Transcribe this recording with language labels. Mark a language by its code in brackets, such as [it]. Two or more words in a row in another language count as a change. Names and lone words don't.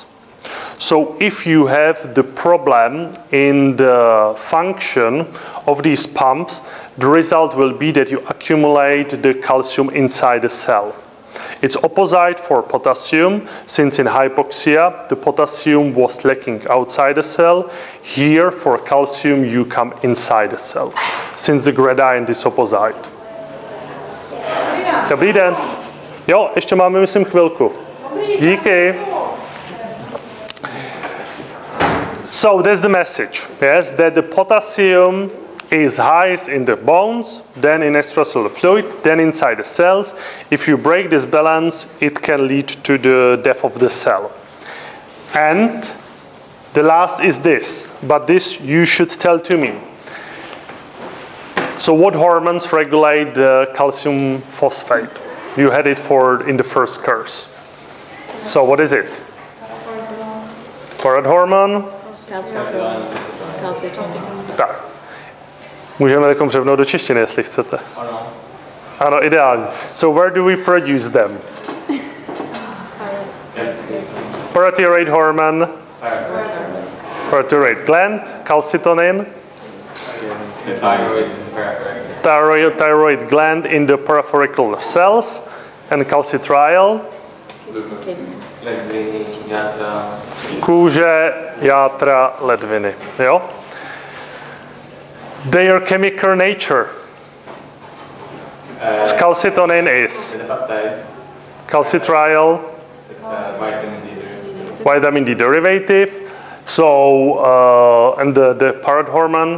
[en] So if you have the problem in the function of these pumps, the result will be that you accumulate the calcium inside the cell. It's opposite for potassium, since in hypoxia, the potassium was lacking outside the cell. Here, for calcium, you come inside the cell, since the gradient is opposite. [cs] Dobrý den. Jo, ještě máme, myslím, chvilku. Díky. [en] So that's the message, yes, that the potassium is highest in the bones, then in extracellular fluid, then inside the cells. If you break this balance, it can lead to the death of the cell. And the last is this, but this you should tell to me. So what hormones regulate the calcium phosphate? You had it in the first course. So what is it? Thyroid hormone? [cs] Tak. Můžeme takom převnout do češtiny, jestli chcete. Ano. Ano, ideální. [en] So where do we produce them? Parathyroid hormone, parathyroid gland, calcitonin, Thyroid. thyroid gland in the peripheral cells, and calcitriol [cs] ledviny, játra. Kůže, játra, ledviny. Jo? [en] Their chemical nature. Calcitonin is It's a peptide. calcitriol, It's a vitamin D derivative. vitamin D derivative. So, and the parent hormone,